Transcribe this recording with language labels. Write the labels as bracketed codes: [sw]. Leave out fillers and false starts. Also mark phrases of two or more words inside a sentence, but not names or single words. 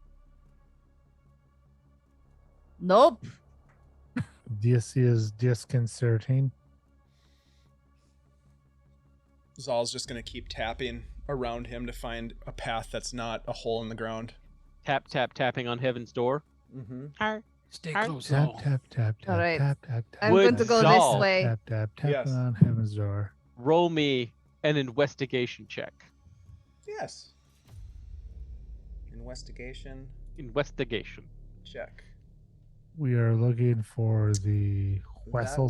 [en] Nope. This is disconcerting. Zal's just gonna keep tapping around him to find a path that's not a hole in the ground. Tap tap tapping on heaven's door. Mm-hmm. Stay Tap, close, Tap, Zal. tap, tap, tap, Alright. tap, tap, tap. I'm Would going to go Zal- this way. Tap, tap, tap Yes. on heaven's door. Roll me an investigation check. Yes. Investigation Investigation. check. We are looking for the That will